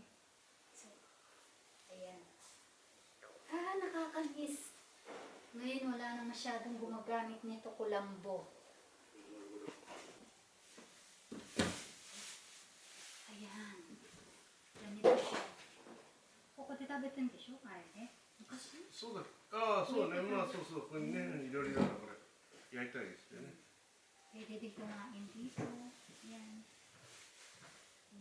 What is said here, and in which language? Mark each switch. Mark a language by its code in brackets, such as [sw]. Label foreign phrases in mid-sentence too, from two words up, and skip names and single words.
[tl] So, ayan. Nakakamiss. Ngayon wala na masyadong gumagamit nito, Kulambo. Ayan. Ganito siya. [ja] ここで食べたんでしょ, kaya 昔? そうだ。ああ、そうね。まあそうそう。これね、いろいろだからこれ焼いたりしてね。 [tl] Pwede din kumain dito. Ayan.